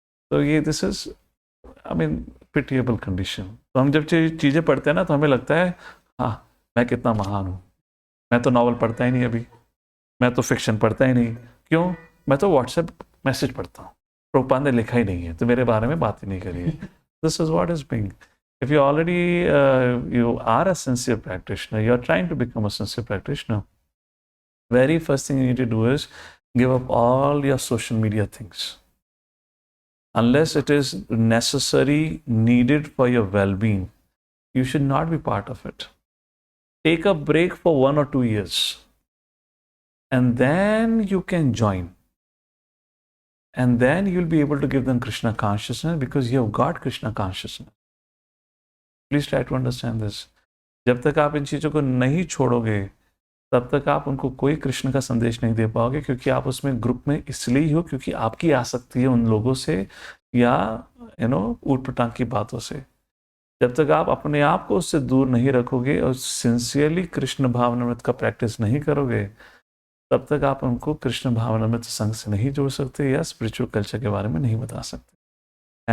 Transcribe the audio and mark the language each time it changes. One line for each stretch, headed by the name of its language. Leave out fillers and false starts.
English: तो ये this is I mean pitiable condition.
Hindi: तो हम जब चीज़ें पढ़ते हैं ना तो हमें लगता है हाँ मैं कितना महान हूँ, मैं तो नॉवल पढ़ता ही नहीं अभी, मैं तो फिक्शन पढ़ता ही नहीं, क्यों? मैं तो व्हाट्सएप मैसेज पढ़ता हूँ, प्रभुपाद ने लिखा ही नहीं है तो मेरे बारे में बात ही नहीं करी है।
English: This is what is being, if you already you are a sincere practitioner, you are trying to become a sincere practitioner, very first thing you need to do is give up all your social media things unless it is necessary, needed for your well-being. You should not be part of it. Take a break for 1 or 2 years and then you can join, and then you'll be able to give them Krishna consciousness because you have got Krishna consciousness. Please try to understand this.
Hindi: जब तक आप इन चीज़ों को नहीं छोड़ोगे तब तक आप उनको कोई कृष्ण का संदेश नहीं दे पाओगे, क्योंकि आप उसमें ग्रुप में इसलिए ही हो क्योंकि आपकी आसक्ति है उन लोगों से या ऊट पटांग की बातों से। जब तक आप अपने आप को उससे दूर नहीं रखोगे और सिंसियरली कृष्ण भावनामृत का प्रैक्टिस नहीं करोगे, तब तक आप उनको कृष्ण भावनामृत संघ से नहीं जोड़ सकते या स्पिरिचुअल कल्चर के बारे में नहीं बता सकते।